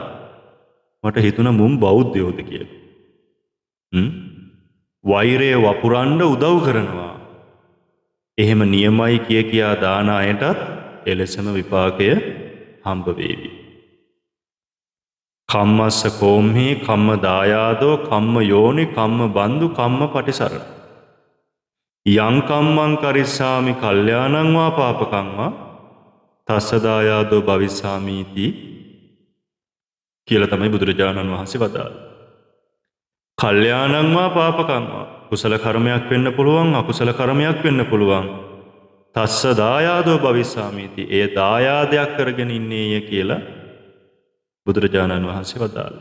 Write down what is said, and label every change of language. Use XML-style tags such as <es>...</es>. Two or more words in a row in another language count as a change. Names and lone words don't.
<si>මට හිතුණා මුම් බෞද්ධයෝද කියලා. වෛරය වපුරන්න උදව් කරනවා. එහෙම නියමයි කියා දාන අයටත් එලෙසම විපාකය හම්බ වේවි.</si> <pi>කම්මස්ස කෝම්හි කම්ම දායාදෝ කම්ම යෝනි කම්ම බන්දු කම්ම පටිසරණ. යං කම්මං කරිස්සාමි කල්යාණං වා පාපකං වා තස්ස දායාදෝ භවිස්සාමීති</pi> <si>කියලා තමයි බුදුරජාණන් වහන්සේ වදාළේ.</si> <pi>කල්යාණං වා පාපකං වා,</pi> <si>කුසල කර්මයක් වෙන්න පුළුවන්, අකුසල කර්මයක් වෙන්න පුළුවන්.</si> <pi>තස්ස දායාදෝ භවිස්සාමීති,</pi> <si>ඒ දායාදයක් කරගෙන ඉන්නේය කියලා බුදුරජාණන් වහන්සේ වදාළා.</si>